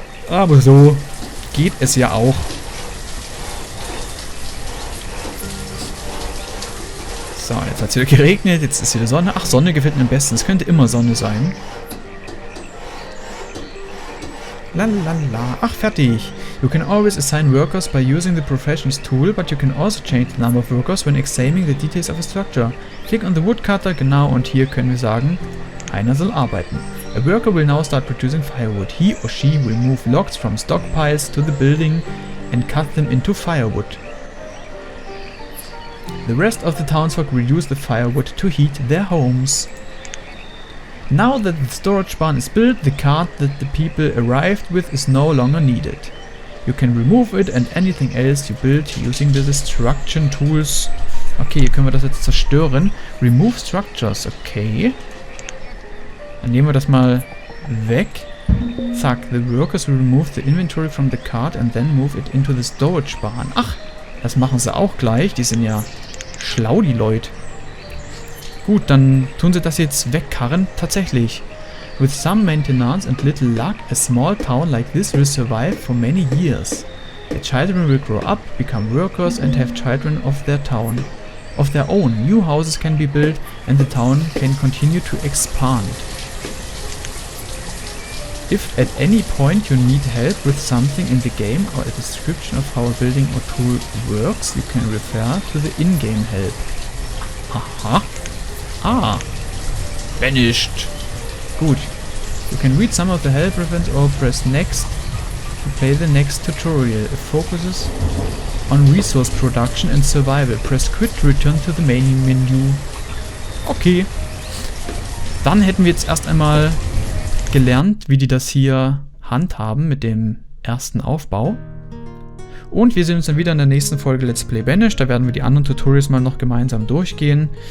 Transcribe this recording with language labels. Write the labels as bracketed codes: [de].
[de] Aber so geht es ja auch. So, jetzt hat es wieder geregnet, jetzt ist wieder Sonne. Ach, Sonne gefällt mir am besten. Es könnte immer Sonne sein. Lalala. Ach, fertig. [en] You can always assign workers by using the professions tool, but you can also change the number of workers when examining the details of a structure. Click on the woodcutter, [de] genau, und hier können wir sagen, einer soll arbeiten. [en] A worker will now start producing firewood. He or she will move logs from stockpiles to the building and cut them into firewood. The rest of the townsfolk will use the firewood to heat their homes. Now that the storage barn is built, the cart that the people arrived with is no longer needed. You can remove it and anything else you build using the destruction tools. [de] Okay, hier können wir das jetzt zerstören. [en] Remove structures, [de] okay. Dann nehmen wir das mal weg. [en] Zack, the workers will remove the inventory from the cart and then move it into the storage barn. [de] Ach, das machen sie auch gleich. Die sind ja schlau, die Leute. Gut, dann tun sie das jetzt wegkarren. Tatsächlich. [en] With some maintenance and little luck, a small town like this will survive for many years. The children will grow up, become workers and have children of their town. Of their own, new houses can be built and the town can continue to expand. If at any point you need help with something in the game or a description of how a building or tool works, you can refer to the in-game help. Aha. Ah. Banished. Gut. You can read some of the help reference or press next to play the next tutorial. It focuses on resource production and survival. Press quit to return to the main menu. Okay. [de] Dann hätten wir jetzt erst einmal gelernt, wie die das hier handhaben mit dem ersten Aufbau. Und wir sehen uns dann wieder in der nächsten Folge Let's Play Banished. Da werden wir die anderen Tutorials mal noch gemeinsam durchgehen.